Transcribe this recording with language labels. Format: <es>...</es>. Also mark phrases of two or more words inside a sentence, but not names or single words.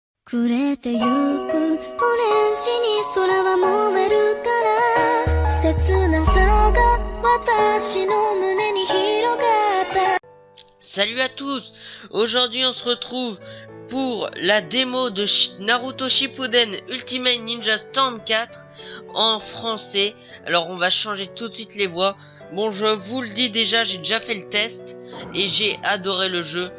<ja>暮れてゆくオレンジに空は燃えるから切なさが私の胸に広がった。</ja> <fr>Salut à tous. Aujourd'hui on se retrouve pour la démo de Naruto Shippuden Ultimate Ninja Storm 4 en français. Alors on va changer tout de suite les voix. Bon, je vous le dis déjà, j'ai déjà fait le test et j'ai adoré le jeu.</fr>